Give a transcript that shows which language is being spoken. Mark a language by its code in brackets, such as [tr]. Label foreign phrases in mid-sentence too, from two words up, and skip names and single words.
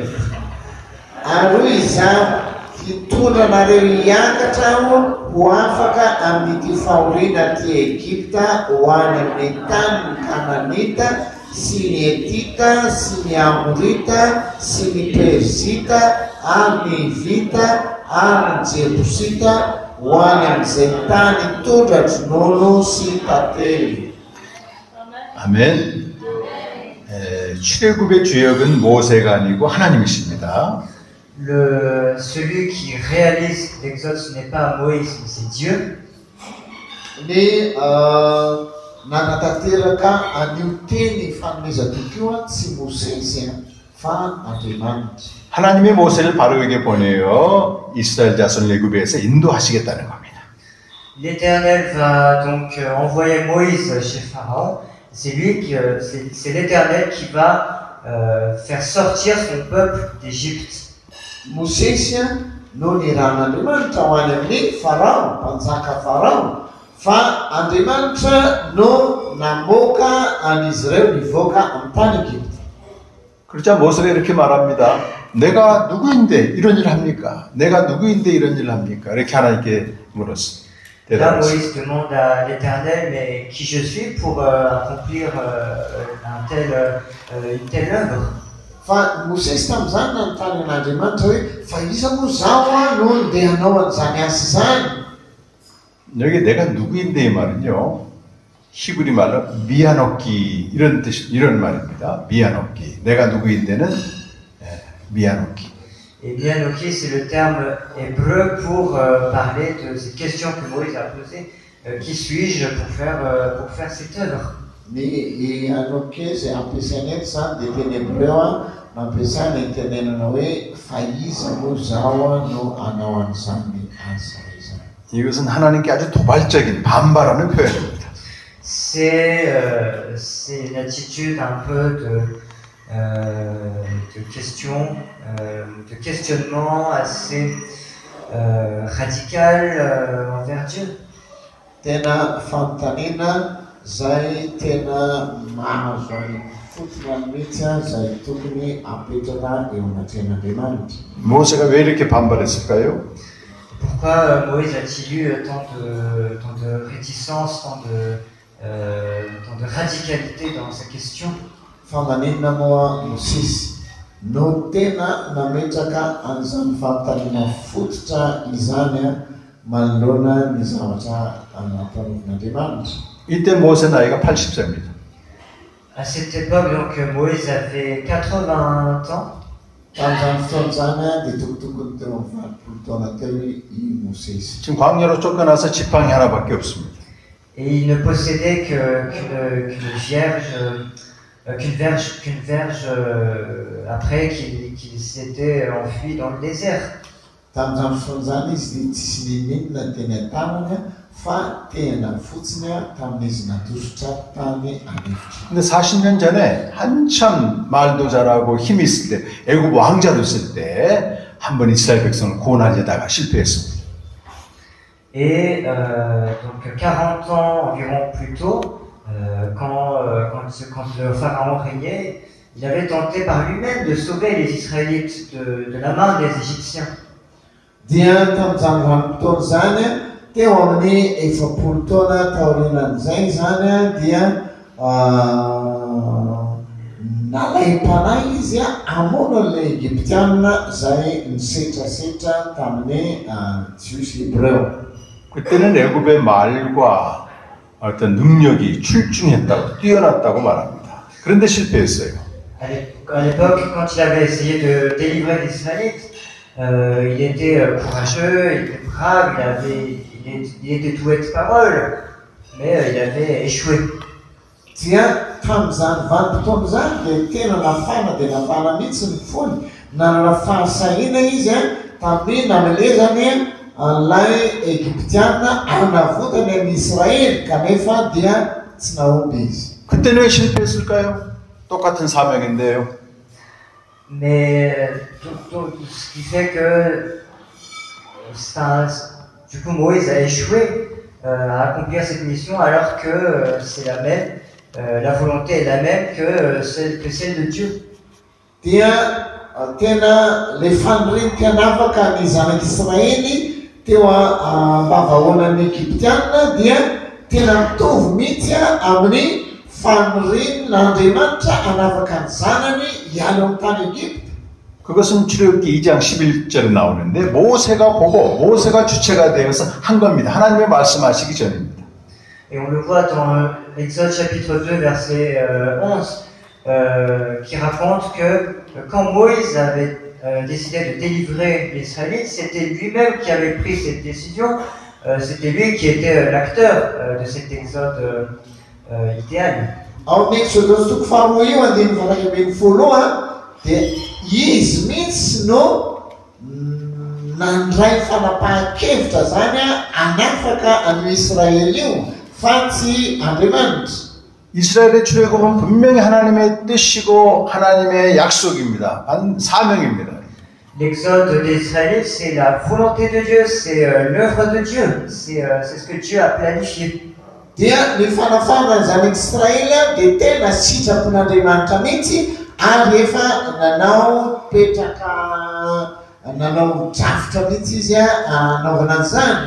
[mg] Aroy izaho hitondranareo hiakatra ho afaka amin'ity fahoriana ty Egipta ho any amin'ny tany ny Kananita sy ny Etita sy ny Amorita sy ny Perzita ary ny Hivita ary ny Jebusita ho any amin'izay tany tondra-dronono sy tantely. [ko] 아멘. 출애굽의 주역은 모세가 아니고 하나님이십니다. [fr] Celui qui réalise l'exode, ce n'est pas Moïse, mais c'est Dieu. [mg] Ny nanatanteraka an'io teny fanomezatoka io tsy Mosesy fa Andriamanitra. [ko] 하나님이 모세를 바로에게 보내어 이스라엘 자손을 애굽에서 인도하시겠다는 겁니다. [fr] L'Éternel va donc envoyer Moïse chez Pharaon. C'est l'Éternel qui va faire sortir son peuple d'Égypte. [mg] Mosesy no niran'Andriamanitra ho any amin'ny Farao, mpanjaka Farao, fa Andriamanitra no namoaka an'izy ireo nivoaka amin'ny tany Egypte. [ko] 그러자 모세가 이렇게 말합니다. 내가 누구인데 이런 일을 합니까? 내가 누구인데 이런 일을 합니까? 이렇게 하나님께 물었어요. [fr] Là, Moïse demande à l'Éternel, mais qui je suis pour accomplir une telle œuvre. [mg] Fa Mosesy tamin'izany nanontany an'Andriamanitra hoe fa iza moa zaho no ndeha hanao an'izany asa izany. [ko] 여기 내가 누구인데 이 말은요. 히브리 말로 미야노키 이런 말입니다. 미야노키. 내가 누구인데는 미야노키. [fr] Et Mianoki, c'est le terme hébreu pour parler de cette question que Moïse a posée. Qui suis-je pour faire cette œuvre? [mg] Ny Anoke ampiasaina eto zany dia teny hebreu mampiasana itenenana hoe fa iza moa zaho no hanao an'izany asa izany. [ko] 이것은 하나님께 아주 도발적인 반발하는 표현입니다. [fr] C'est une attitude un peu de questionnement assez radical envers Dieu. [mg] Tena fanontaniana zay tena mahazo fotona mihitsy zay tokony apetraka eo anatren'Andriamanitra. [ko] 모세가 왜 이렇게 반발했을까요? [fr] Pourquoi Moïse a-t-il eu tant de réticence, tant de radicalité dans sa question? [mg] Fa maninona moa Mosesy no tena nametraka an'izany fanontaniana fototra izany manoloana ny zavatra anampanovon'Andriamanitra. [ko] 이때 모세 나이가 80세입니다. [fr] À cette époque, donc, Moïse avait 80 ans. [mg] Tamin'izany fotoana zany dia tokotokony teo amin'ny 20 taona teo i Mosesy. [ko] 지금 광야로 쫓겨나서 지팡이 하나밖에 없습니다. [fr] Et il ne possédait qu'une verge après qu'il s'était enfui dans le désert. [mg] Tamin'izany fotoana zany izy dia tsisy ninninona teny an-tanany fa tena fotsiny tamin'izy natositra tany anefitra. [ko] 근데 40년 전에 한참 말도 잘하고 힘이 있을 때 애굽 왕자로 있을 때 한 번 이스라엘 백성을 구원하려다가 실패했습니다. [fr] Et donc 40 ans environ plus tôt, quand le pharaon régnait, il avait tenté par lui-même de sauver les Israélites de la main des Égyptiens. [mg] Dia tamin'izany vanim-potoana zany teo amin'ny 70 taona taorianan'izay zany dia nalay mpanahy izy hamono an'ilay Egyptianina zay nisetrasetra tamin'ny jiosy Hebreo. [ko] 그때는 애굽의 말과 어떤 능력이 출중했다고 뛰어났다고 말합니다. 그런데 실패했어요. [fr] À l'époque, quand il avait essayé de délivrer les Israélites, il était courageux, il était brave, il était doué de parole, mais il avait échoué. [mg] Dia tamin'izany vanim-potoana zany dia tena nafana dia nafana mihitsy ny fony. Nanana fahasahina izy tamin'ny namelezany an'ilay Egyptianina hanavotany amin'ny Israely kanefa dia tsy naomby izy. [ko] 그때는 왜 실패했을까요? 똑같은 사명인데요. [fr] Mais ce qui fait que du coup Moïse a échoué à accomplir cette mission alors que c'est la même, la volonté est la même que celle de Dieu. [mg] Dia tena le faniriam-pianavaka ny zanak'Israely teo ambavahoanan'ny Egyptianina dia tena mitovy mihitsy amin'ny fanirian'Andriamanitra hanavaka ny zanany hiala amin'ny tany Egypte. [ko] 그것은 출애굽기 2장 11절에 나오는데 모세가 보고 모세가 주체가 되어서 한 겁니다. 하나님의 말씀하시기 전입니다. [fr] Et on le voit dans Exode chapitre 2 verset 11 qui raconte que quand Moïse avait décidé de délivrer les Israélites, c'était lui-même qui avait pris cette décision, c'était lui qui était l'acteur de cet exode idéal. [mg] Ao Exodus toko faharoa andiny varakambin'ny folo dia izy mihitsy no nandray fanapahan-kevitra zany hanafaka an'io Israely io fa tsy Andriamanitra. [ko] 이스라엘의 출애굽은 분명히 하나님의 뜻이고 하나님의 약속입니다. 사명입니다. [fr] L'exode des Israélites, c'est la volonté de Dieu, c'est l'œuvre de Dieu, c'est ce que Dieu a planifié. [mg] Dia ny fanafana ny zanak'Israely dia tena sitrapon'Andriamanitra mihitsy ary rehefa nanao petraka nanao drafitra mihitsy izy anaovana an'izany.